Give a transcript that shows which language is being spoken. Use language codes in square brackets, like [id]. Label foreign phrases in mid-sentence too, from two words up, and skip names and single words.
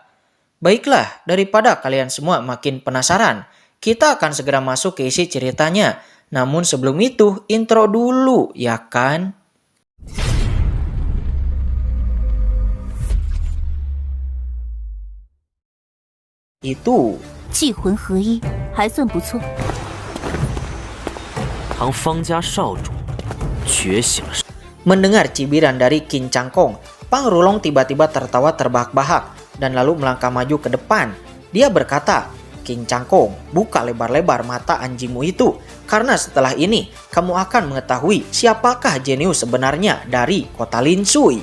[id] Baiklah, daripada kalian semua makin penasaran, kita akan segera masuk ke isi ceritanya. Namun sebelum itu, intro dulu, ya kan? Itu [zh] 祭魂合一，还算不错。唐方家少主觉醒了。 [id] mendengar cibiran dari Qin Changkong, Pang Rulong tiba-tiba tertawa terbahak-bahak dan lalu melangkah maju ke depan. Dia berkata, "Qin Changkong, buka lebar-lebar mata anjingmu itu, karena setelah ini kamu akan mengetahui siapakah jenius sebenarnya dari kota Lin Shui."